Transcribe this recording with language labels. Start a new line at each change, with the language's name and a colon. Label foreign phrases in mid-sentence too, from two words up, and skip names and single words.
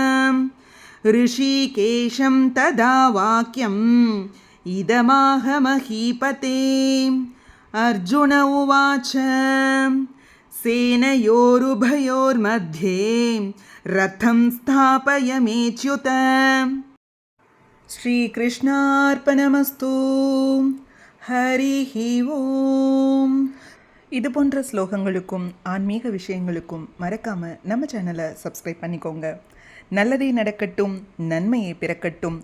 Sanskrit: ऋषिकेशं तदा वाक्यम् इदमाह महीपते अर्जुन उवाच सेनयोरुभयोर्मध्ये रथं स्थापयमेच्युत ஸ்ரீகிருஷ்ணார்ப்பணமஸ்து. हरिः ओम्.
Tamil: இது போன்ற ஸ்லோகங்களுக்கும் ஆன்மீக விஷயங்களுக்கும் மறக்காமல் நம்ம சேனலை சப்ஸ்கிரைப் பண்ணிக்கோங்க. நல்லதே நடக்கட்டும், நன்மையை பிறக்கட்டும்.